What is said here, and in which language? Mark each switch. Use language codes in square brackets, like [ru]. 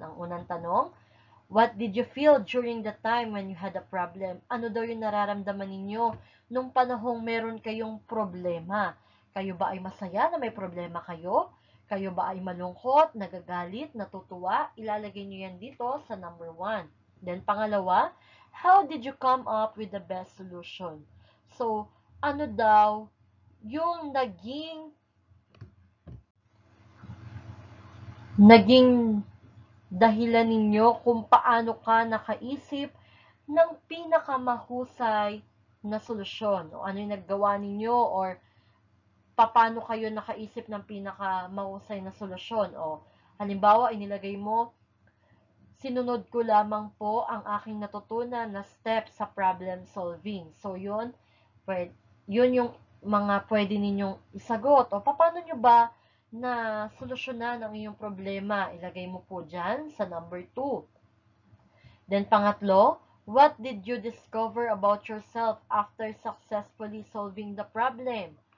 [tl] Ang unang tanong, [en] what did you feel during the time when you had a problem? [tl] Ano daw yung nararamdaman ninyo nung panahong meron kayong problema? Kayo ba ay masaya na may problema kayo? Kayo ba ay malungkot, nagagalit, natutuwa? Ilalagay nyo yan dito sa number 1. [en] Then [tl] pangalawa, [en] how did you come up with the best solution? [tl] So, ano daw yung naging dahilan ninyo kung paano ka nakaisip ng pinakamahusay na solusyon o ano yung naggawa ninyo or paano kayo nakaisip ng pinakamahusay na solusyon o halimbawa inilagay mo sinunod ko lamang po ang aking natutunan na step sa problem solving. So yun yung mga pwede ninyong isagot o paano nyo ba na solusyonan ang iyong problema. Ilagay mo po dyan sa number 2. [en] Then [tl] pangatlo, [en] what did you discover about yourself after successfully solving the problem?